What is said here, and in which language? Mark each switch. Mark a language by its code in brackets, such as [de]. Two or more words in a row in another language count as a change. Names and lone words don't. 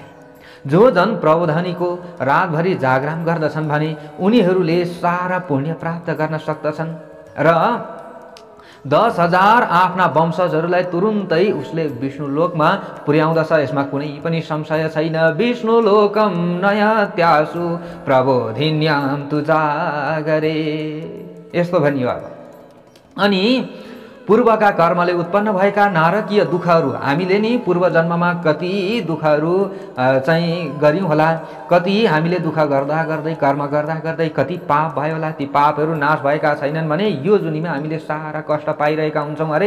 [ne] जो जन प्रबोधनीको रातभरि जागरण गर्दछन् भने उनीहरूले सारा पुण्य प्राप्त गर्न सक्दछन् र 10,000 आफ्ना वंशजहरूलाई तुरुन्तै उसले विष्णुलोकमा पुर्याउँदछ। यसमा कुनै पनि संशय छैन। [sa] विष्णुलोकम नयत्यासु प्रबोधिन्याम तु जागरे, [ne] यस्तो भनियो। अनि पूर्वका कर्मले उत्पन्न भएका नारकीय दुःखहरू हामीले नि पूर्व जन्ममा कति दुःखहरू चाहिँ गर्यौँ होला, कति हामीले दुःख गर्दा गर्दै कर्म गर्दा गर्दै कति पाप भयो होला। ती पापहरू नाश भएका छैनन् भने यो जुनीमा हामीले सारा कष्ट पाइरहेका हुन्छौँ अरे।